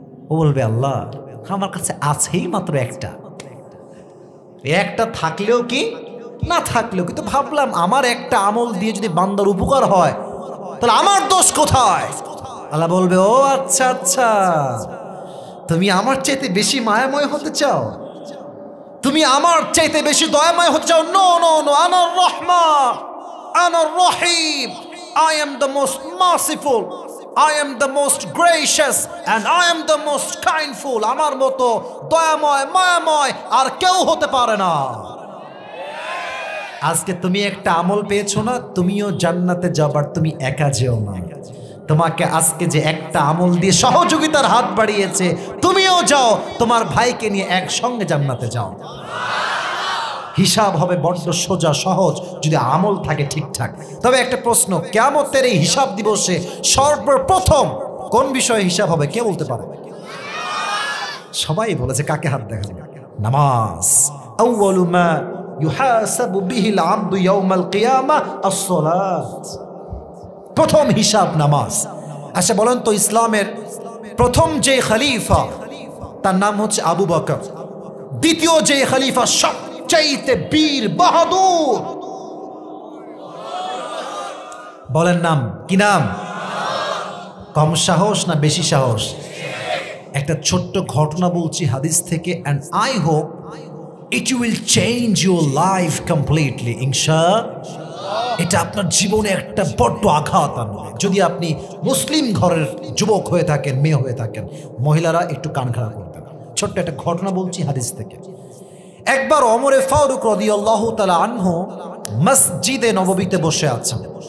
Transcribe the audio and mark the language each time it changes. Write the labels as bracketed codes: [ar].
[bn] ও বলবে আল্লাহ আমার কাছে আছেই মাত্র একটা, একটা থাকলেও কি না থাকলেও কিন্তু ভাবলাম আমার একটা আমল দিয়ে যদি বান্দার উপকার হয় তাহলে আমার দোষ কোথায়? আল্লাহ বলবে ও আচ্ছা আচ্ছা, তুমি আমার চাইতে বেশি মায়াময় হতে চাও, তুমি আমার চাইতে বেশি দয়াময় হতে চাও? [en] no no no, [ar] আনার রহমান, আনার রহিম, [en] I am the most merciful, I am the most gracious and I am the most kindful. [bn] আমার মতো দয়াময় মায়াময় আর কেউ হতে পারে না। আজকে তুমি একটা আমল পেয়েছো না, তুমিও জান্নাতে যাবার, তুমি একা যেও না। তোমাকে আজকে যে একটা আমল দিয়ে সহযোগিতার হাত বাড়িয়েছে, তুমিও যাও, তোমার ভাইকে নিয়ে একসঙ্গে জান্নাতে যাও। হিসাব হবে বড্ড সোজা সহজ যদি আমল থাকে ঠিকঠাক। তবে একটা প্রশ্ন, কিয়ামতের এই হিসাব দিবসে সর্বপ্রথম কোন বিষয়ে হিসাব হবে কে বলতে পারে? সবাই বলেছে, কাকে হাত দেখাবে? নামাজ। [ar] আউয়ালু মা ইউহাসাবু বিহিল আবদু ইয়াউমাল কিয়ামাহ আস-সালাত। [bn] প্রথম হিসাব নামাজ। আচ্ছা বলেন তো, ইসলামের প্রথম যে খলিফা তার নাম হচ্ছে আবু বকর, দ্বিতীয় যে খলিফা সবচাইতে বীর বাহাদুর, বলেন নাম কি? নাম কম সাহস না বেশি সাহস? একটা ছোট্ট ঘটনা বলছি হাদিস থেকে, [en] and I hope it will change your life completely ইনশাআল্লাহ। [bn] এটা আপনার জীবনে একটা বড্ড আঘাত আনবে যদি আপনি মুসলিম ঘরের যুবক হয়ে থাকেন, মেয়ে হয়ে থাকেন। মহিলারা একটু কান খাড়া করবেন। ছোট্ট একটা ঘটনা বলছি হাদিস থেকে। একবার ওমরে ফারুক রাদিয়াল্লাহু তাআলা আনহু মসজিদে নববীতে বসে আছেন।